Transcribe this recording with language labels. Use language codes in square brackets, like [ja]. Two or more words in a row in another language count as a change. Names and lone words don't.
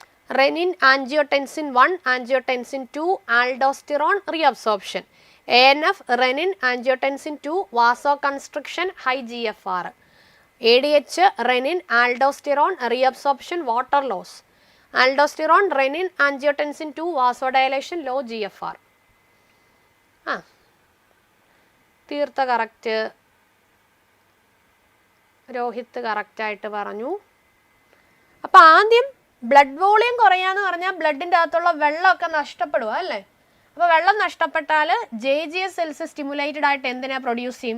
[en] renin angiotensin 1, angiotensin 2, aldosterone reabsorption. ANF renin angiotensin 2 vasoconstriction high GFR. ADH renin aldosterone reabsorption water loss. Aldosterone renin angiotensin 2 vasodilation low GFR. [ml] തീർത്ത കറക്റ്റ്. രോഹിത് കറക്റ്റായിട്ട് പറഞ്ഞു. അപ്പോൾ ആദ്യം [en] blood volume [ml] കുറയാന്ന് പറഞ്ഞാൽ ബ്ലഡിൻ്റെ അകത്തുള്ള വെള്ളമൊക്കെ നഷ്ടപ്പെടുക അല്ലേ? അപ്പോൾ വെള്ളം നഷ്ടപ്പെട്ടാൽ JGS [en] cells stimulated [ml] ആയിട്ട് എന്തിനെ പ്രൊഡ്യൂസ് ചെയ്യും?